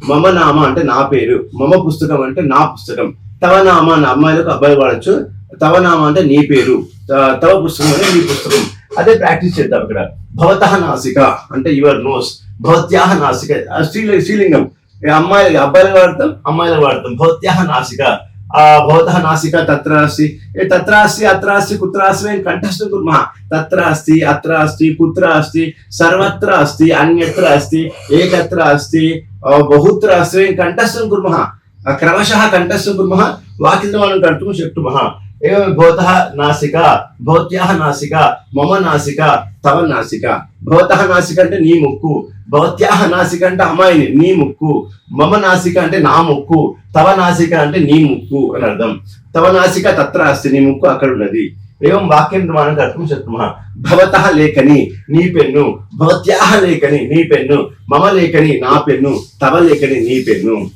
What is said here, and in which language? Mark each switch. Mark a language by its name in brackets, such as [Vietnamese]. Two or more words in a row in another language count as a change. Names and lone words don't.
[Sanskrit] మమ నామ [Telugu] అంటే నా పేరు, [Sanskrit] మమ పుస్తకం [Telugu] అంటే నా పుస్తకం, [Sanskrit] తవ నామ [Telugu] అని అమ్మాయిలకు అబ్బాయిలు వాడచ్చు, [Sanskrit] తవ నామ [Telugu] అంటే నీ పేరు, [Sanskrit] తవ పుస్తకం [Telugu] అంటే నీ పుస్తకం. అదే ప్రాక్టీస్ చేద్దాం ఇక్కడ. [Sanskrit] భవతః నాసిక [Telugu] అంటే [English] your nose, [Sanskrit] భవత్యాహ నాసిక [Telugu] స్త్రీలింగం, అబ్బాయిలు వాడతాం అమ్మాయిలు వాడతాం. [Sanskrit] భవత్యాహ నాసిక, భవతః నాసిక తత్ర అస్తి, తత్ర అస్తి అత్ర అస్తి కుత్ర అస్తి కంఠస్థం కుర్మః. తత్ర అస్తి అత్ర అస్తి కుత్ర అస్తి సర్వత్ర అస్తి అన్యత్ర అస్తి ఏకత్ర అస్తి బహుత్ర అస్తి కంఠస్థం కుర్మః. క్రమశః కంఠస్థం కుర్మః, వాక్యనిర్మాణం కర్తుం శక్నుమః. एवं भवतः नासिका, भवत्याः नासिका, मम नासिका, तव नासिका. भवतः नासिका [Telugu] అంటే నీ ముక్కు, [Sanskrit] భవత్యాహ నాసిక [Telugu] అంటే అమ్మాయిని నీ ముక్కు, [Sanskrit] మమ నాసిక [Telugu] అంటే నా ముక్కు, [Sanskrit] తవ నాసిక [Telugu] అంటే నీ ముక్కు అని అర్థం. [Sanskrit] తవ నాసిక తత్ర అస్తి, [Telugu] నీ ముక్కు అక్కడ ఉన్నది. [Sanskrit] ఏవం వాక్యం నిర్మాణం కర్తుం శక్నుమః. భవతః లేఖని [Telugu] నీ పెన్ను, [Sanskrit] భవత్యాహ లేఖని [Telugu] నీ పెన్ను, [Sanskrit] మమ లేఖని [Telugu] నా పెన్ను, [Sanskrit] తవ లేఖని [Telugu] నీ పెన్ను.